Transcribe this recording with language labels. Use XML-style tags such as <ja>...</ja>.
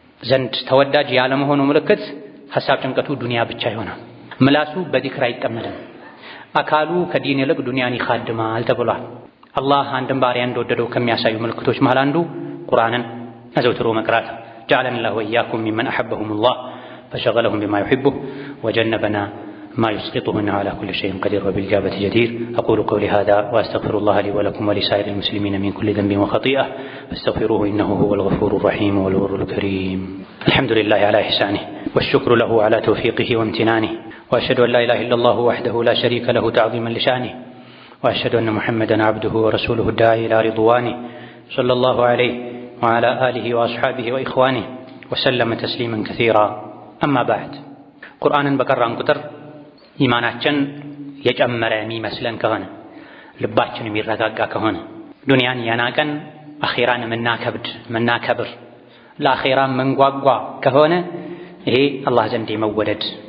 <am>ዘንድ ተወዳጅ ያለመሆኑ ምልክት ሐሳብ ጭንቀቱ ዱንያ ብቻ ይሆናል። ምላሱ በዚክር አይጠመድም። አካሉ ከዲን ይልቅ ዱንያን ይኻድማል ተብሏል። አላህ አንድን ባሪያ እንደወደደው ከሚያሳዩ ምልክቶች መሃል አንዱ ቁርአንን አዘውትሮ መቅራት።</am> <ar>ጀዐለኒ ላሁ ወኢያኩም ሚመን አሐበሁሙላህ ፈሸገለሁም ቢማ ዩሒቡሁ ወጀነበና ما يسقطه إنه على كل شيء قدير وبالإجابة جدير. أقول قولي هذا وأستغفر الله لي ولكم ولسائر المسلمين من كل ذنب وخطيئة فاستغفروه إنه هو الغفور الرحيم والبر الكريم. الحمد لله على إحسانه والشكر له على توفيقه وامتنانه وأشهد أن لا إله إلا الله وحده لا شريك له تعظيما لشانه وأشهد أن محمدا عبده ورسوله الداعي إلى رضوانه صلى الله عليه وعلى آله وأصحابه وإخوانه وسلم تسليما كثيرا. أما بعد قرآن بقران قطر</ar> <am>ኢማናችን የጨመረ የሚመስለን ከሆነ ልባችን የሚረጋጋ ከሆነ ዱንያን ያናቀን አኺራን መናከብር ለአኺራ መንጓጓ ከሆነ ይሄ አላህ ዘንድ የመወደድ</am>